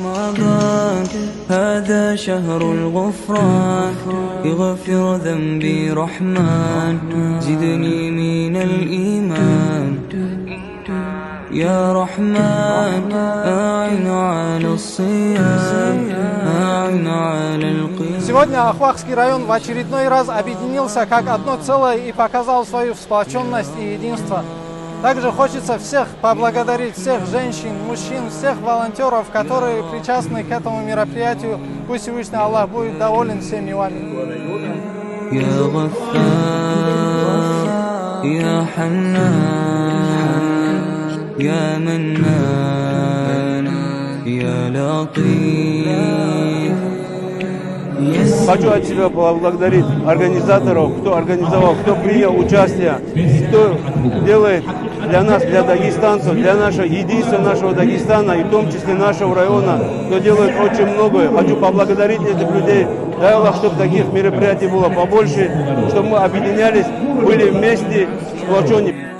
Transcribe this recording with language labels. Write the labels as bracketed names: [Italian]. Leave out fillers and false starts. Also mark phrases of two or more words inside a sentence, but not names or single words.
[Arabic] رمضان هذا شهر الغفران اغفر ذنبي رحمن زدني من الإيمان يا رحمن أعن على الصيام أعن على القيام. [Russian] Сегодня Ахвахский район в очередной раз объединился как одно целое и показал свою сплоченность и единство. Также хочется всех поблагодарить, всех женщин, мужчин, всех волонтеров, которые причастны к этому мероприятию. Пусть Всевышний Аллах будет доволен всеми вами. [Arabic] يا غفار يا حنان يا منان يا لطيف. [Russian] Хочу от себя поблагодарить организаторов, кто организовал, кто принял участие, кто делает для нас, для дагестанцев, для нашего единства нашего Дагестана и в том числе нашего района, кто делает очень многое. Хочу поблагодарить этих людей. Дай Аллах, чтобы таких мероприятий было побольше, чтобы мы объединялись, были вместе, сплоченные.